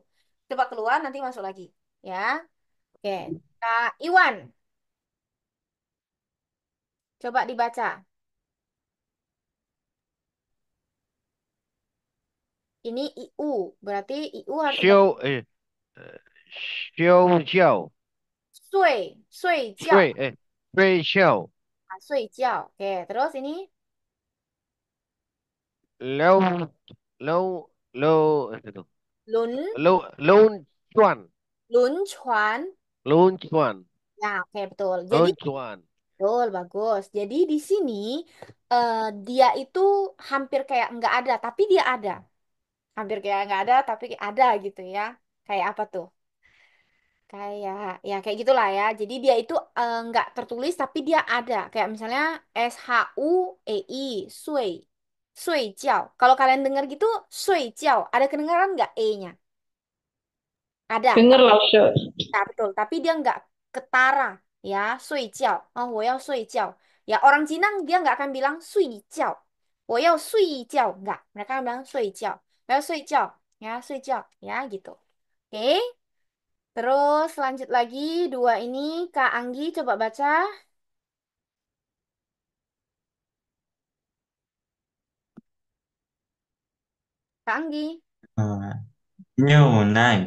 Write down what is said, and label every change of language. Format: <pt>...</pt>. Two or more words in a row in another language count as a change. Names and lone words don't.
<id>Coba keluar nanti masuk lagi. Ya. Oke. Kak Iwan, coba dibaca. Ini IU, berarti IU harus ada</id> <zh>休觉，睡觉睡觉，睡觉.</zh> <id>Oke, terus ini</id> <zh>溜溜溜，轮溜转轮船. 轮转</zh> <id>Ya, oke betul. Jadi</id> <zh>轮转，</zh> <id>betul, bagus. Jadi di sini dia itu hampir kayak nggak ada, tapi dia ada. Hampir kayak nggak ada, tapi ada gitu ya. Kayak apa tuh? Kayak ya kayak gitulah ya. Jadi dia itu nggak tertulis, tapi dia ada. Kayak misalnya SHUEI, sui,</id> <zh>睡觉.</zh> <id>Kalau kalian dengar gitu,</id> <zh>睡觉.</zh> <id>Ada kedengaran nggak E-nya? Ada. Dengar lah, Ustaz. Ya, betul. Tapi dia nggak ketara ya,</id> <zh>睡觉. Oh, 我要睡觉.</zh> <id>Ya orang Cina dia nggak akan bilang</id> <zh>睡觉. 我要睡觉.</zh> <id>Nggak. Mereka akan bilang</id> <zh>睡觉. 我要睡觉. Ya, 睡觉.</zh> <id>Ya, gitu. Oke. Terus lanjut lagi. Dua ini Kak Anggi coba baca. Kak Anggi. Eh, Nhiều này,</id>